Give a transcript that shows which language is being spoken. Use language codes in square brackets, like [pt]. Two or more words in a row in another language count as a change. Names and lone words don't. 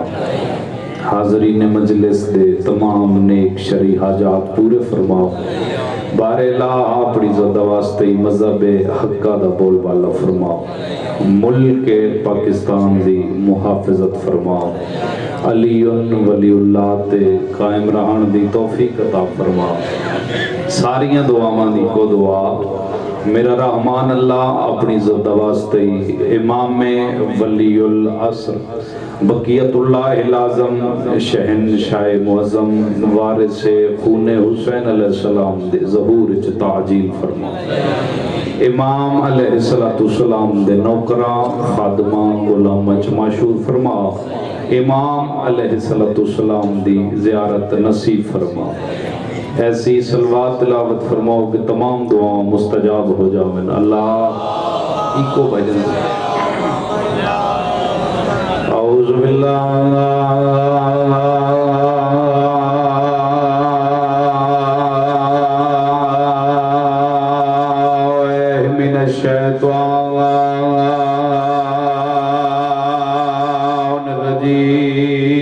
[pa] حاضرین مجلس دے تمام نیک شرعی حاجات پورے فرما۔ بار اللہ اپنی زد واسطے مذہب حقہ دا بول بالا فرما۔ ملک پاکستان دی محافظت فرما۔ علی ولی اللہ تے قائم رہن دی توفیق عطا فرما۔ ساریاں دعاواں دی کو دعا میرا رحمان اللہ اپنی زد واسطے امام ولی العصر بقیت اللہ العظم شہنشاہ معظم وارث خون حسین علیہ السلام دے ظہور چ تعجیل فرما۔ امام علیہ السلام دے نوکراں خادماں غلاماں چ مشہور فرما۔ امام علیہ السلام دی زیارت نصیب فرما۔ ایسی صلوات تلاوت فرماؤ کہ تمام دعاؤں مستجاب ہو جاویں۔ اللہ ایکو بھجن [ar] اعوذ باللہ من الشیطان الرجیم۔